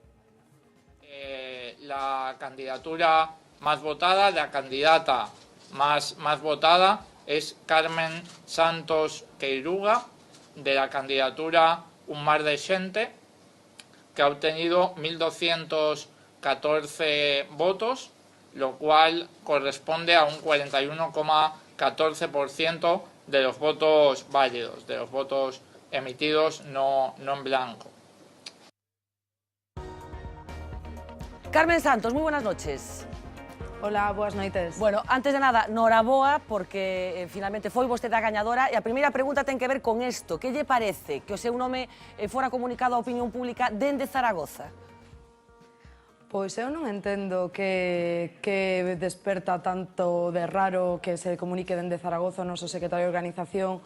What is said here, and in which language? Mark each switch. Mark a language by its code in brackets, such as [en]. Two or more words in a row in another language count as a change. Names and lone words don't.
[es] La candidatura más votada, la candidata más votada es Carmen Santos Queiruga, de la candidatura Un Mar de Xente, que ha obtenido 1.214 votos, lo cual corresponde a un 41,14% de los votos válidos, de los votos emitidos no en blanco. Carmen Santos, muy buenas noches. Hola, [gl] boas noites. Bueno, antes de nada, noraboa, porque finalmente foi vostede a gañadora, e a primeira pregunta ten que ver con isto. Que lle parece que o seu nome fora comunicado á opinión pública dende Zaragoza? Pois eu non entendo que desperta tanto de raro que se comunique dende Zaragoza o noso secretario de organización